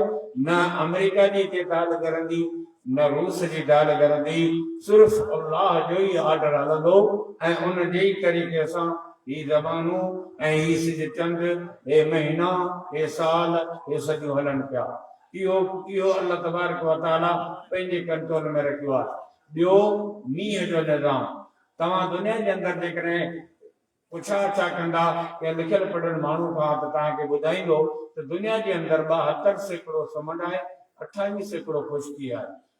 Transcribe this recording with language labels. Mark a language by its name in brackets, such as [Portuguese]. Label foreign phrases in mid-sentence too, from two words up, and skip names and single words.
[Sindhi] نه آمريڪا جي هتي دال ڪرندي، نه روس جي دال ڪرندي، صرف الله جو ئي آرڊر هلندو ۽ ان جي ئي طريقي سان هي زمانو ۽ هي سج چنڊ، هي مهينا، هي سال، هي سڄو هلن پيا. اهو الله تبارڪ و تعاليٰ پنهنجي ڪنٽرول ۾ رکيو آهي. ٻيو، مينهن جو نظام. توهان دنيا جي اندر جيڪڏهن پڇا ڇا ڪندا يا لکيل پڙهيل ماڻهو کان ته توهان کي ٻڌائيندو ته دنيا جي اندر 72% سمنڊ آهي، 28% خشڪي آهي.